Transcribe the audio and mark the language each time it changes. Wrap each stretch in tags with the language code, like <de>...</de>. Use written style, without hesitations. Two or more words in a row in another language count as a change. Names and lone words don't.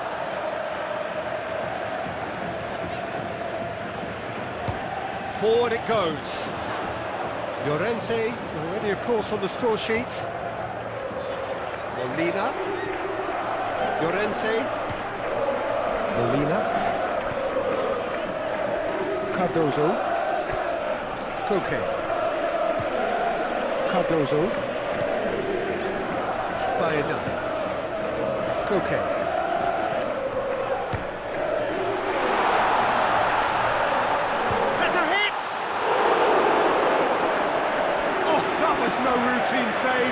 <en>Forward it goes. Llorente, already of course on the score sheet. Molina. Llorente. Molina. Cardozo. Koke. Cardozo. Baena. Koke. Has a hit! Oh, that was no routine save.</en>